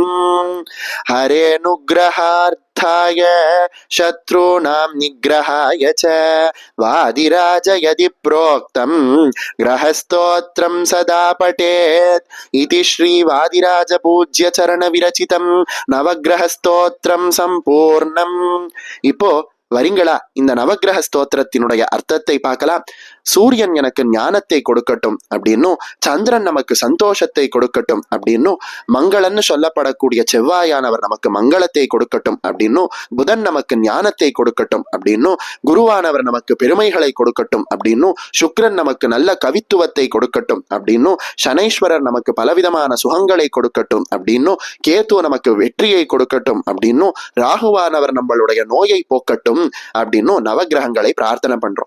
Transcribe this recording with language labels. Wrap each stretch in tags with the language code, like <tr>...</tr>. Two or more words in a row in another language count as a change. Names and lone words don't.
<sa>हरेऽनुग्रहार्थाय शत्रूणां निग्रहाय च वादिराज यदि प्रोक्तं ग्रहस्तोत्रं सदा पठेत् इति श्री वादिराज पूज्य चरण विरचितं नवग्रहस्तोत्रं संपूर्णम्.</sa> <ta>இப்போ வரீங்களா, இந்த நவகிரக ஸ்தோத்திரத்தினுடைய அர்த்தத்தை பார்க்கலாம். சூரியன் எனக்கு ஞானத்தை கொடுக்கட்டும் அப்படின்னும், சந்திரன் நமக்கு சந்தோஷத்தை கொடுக்கட்டும் அப்படின்னும், மங்களன்னு சொல்லப்படக்கூடிய செவ்வாயானவர் நமக்கு மங்களத்தை கொடுக்கட்டும் அப்படின்னும், புதன் நமக்கு ஞானத்தை கொடுக்கட்டும் அப்படின்னும், குருவானவர் நமக்கு பெருமைகளை கொடுக்கட்டும் அப்படின்னும், சுக்கிரன் நமக்கு நல்ல கவித்துவத்தை கொடுக்கட்டும் அப்படின்னும், சனீஸ்வரர் நமக்கு பலவிதமான சுகங்களை கொடுக்கட்டும் அப்படின்னும், கேது நமக்கு வெற்றியை கொடுக்கட்டும் அப்படின்னும், ராகுவானவர் நம்மளுடைய நோயை போக்கட்டும் அப்படின்னு நவகிரகங்களை பிரார்த்தனை பண்றோம்.</ta>